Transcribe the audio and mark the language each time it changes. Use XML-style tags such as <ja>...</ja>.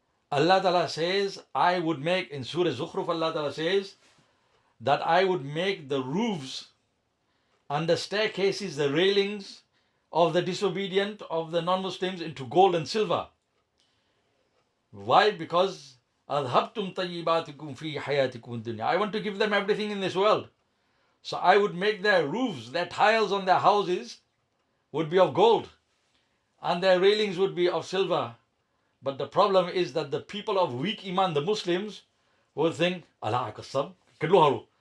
<en>Allah Ta'ala says, I would make, in Surah Zukhruf, Allah Ta'ala says, that I would make the roofs and the staircases, the railings of the disobedient, of the non-Muslims into gold and silver. Why? Because</en> <ar>أَذْهَبْتُمْ طَيِّبَاتِكُمْ فِي حَيَاتِكُمْ الدُّنْيَا.</ar> <en>I want to give them everything in this world. So I would make their roofs, their tiles on their houses would be of gold, and their railings would be of silver. But the problem is that the people of weak iman, the Muslims, will think, Allah qasam, kitlo haru.</en>